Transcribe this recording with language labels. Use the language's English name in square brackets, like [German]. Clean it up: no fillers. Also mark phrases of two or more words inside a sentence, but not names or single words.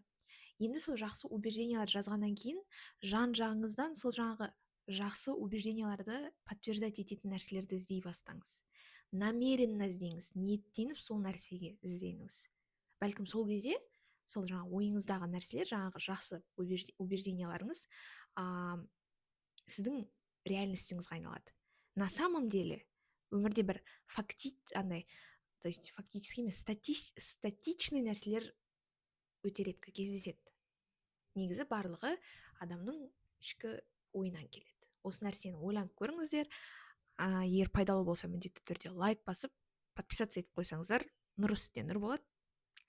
[Kazakh] Енді сол жақсы убеждениялар жазғаннан кейін жан жағыңыздан сол жаңағы жақсы убежденияларды подтверждать ететін нәрселерді іздей бастаңыз. Намеренно іздеңіз, ниеттеніп сол нәрсеге іздеңіз. Бәлкім сол кезде сол жаңағы ойыңыздағы нәрселер, жаңағы жақсы убежденияларыңыз сіздің реальностіңізге айналады. [Russian] На самом деле [Kazakh] өмірде бір [Russian] то есть [Kazakh] фактически емес, статичный нәрселер өте реткі кездеседі. Негізі барлығы адамның ішкі ойынан келеді. Осы нәрсені ойланып көріңіздер. Егер пайдалы болса, міндетті түрде лайк басып, подписаться етіп қойсаңыздар, нұр үстіне нұр болады.